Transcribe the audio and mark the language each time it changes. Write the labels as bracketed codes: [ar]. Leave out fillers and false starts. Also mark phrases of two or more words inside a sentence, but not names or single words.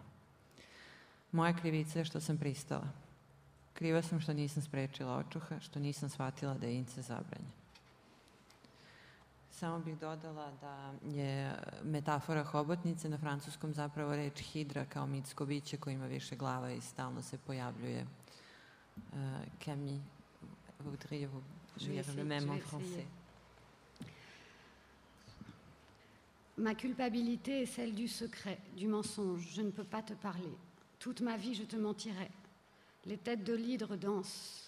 [sr] Moja krivica je što sam pristala. Kriva sam što nisam sprečila očuha, što nisam shvatila da je incest zabranjen. Samo bih dodala da je metafora hobotnice na francuskom zapravo reč hidra kao mitsko biće koje ima više glava i stalno se pojavljuje. [fr] Camille, voudriez-vous lire le même en français? Ma culpabilité est celle du secret, du mensonge. Je ne peux pas te parler. Toute ma vie, je te mentirai. Les têtes de l'hydre dansent.